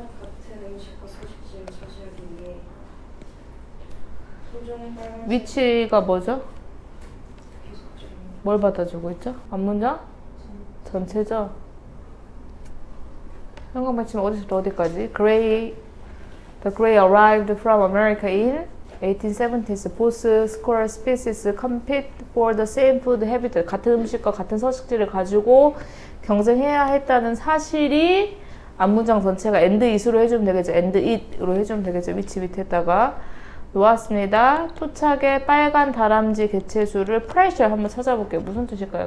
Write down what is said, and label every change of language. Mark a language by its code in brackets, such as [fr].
[ko] 같은 음식과 서식지를 차지하기 위해 소종 빨간색 위치가 뭐죠? 계속적인 뭘 받아주고 있죠? 앞문장? 전체죠? 현관 받침은 어디서부터 어디까지? [en] The gray arrived from America in 1870s. Both squirrel species compete for the same food habitat. [ko] 같은 음식과 같은 서식지를 가지고 경쟁해야 했다는 사실이 앞문장 전체가 [en] and it [ko] 으로 해주면 되겠죠. [en] and it [ko] 으로 해주면 되겠죠. 위치 밑에다가 놓았습니다. 토착의 빨간 다람쥐 개체수를 pressure 한번 찾아볼게요. 무슨 뜻일까요?